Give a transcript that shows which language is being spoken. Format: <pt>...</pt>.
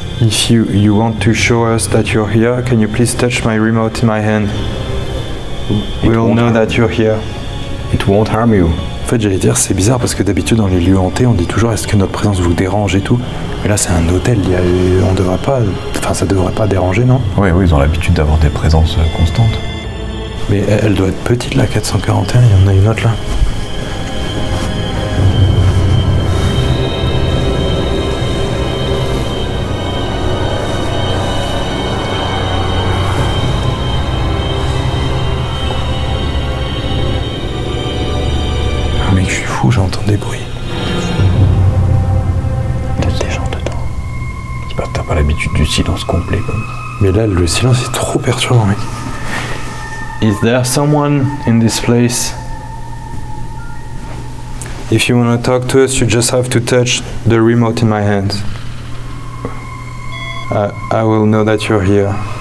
<en>If you want to show us that you're here, can you please touch my remote in my hand? We'll know that you're here. It won't harm you.</en> <fr>En fait, j'allais dire, c'est bizarre parce que d'habitude, dans les lieux hantés, on dit toujours est-ce que notre présence vous dérange et tout. Mais là, c'est un hôtel, on devrait pas. Enfin, ça devrait pas déranger, non? Oui, ils ont l'habitude d'avoir des présences constantes. Mais elle doit être petite, la 441, il y en a une autre là. je suis fou, j'entends des bruits. Il y a des gens dedans. C'est pas, t'as pas l'habitude du silence complet comme ça. Mais là, le silence est trop perturbant, mec.</fr> <en>Is there someone in this place? If you want to talk to us, you just have to touch the remote in my hands. I will know that you're here.</en>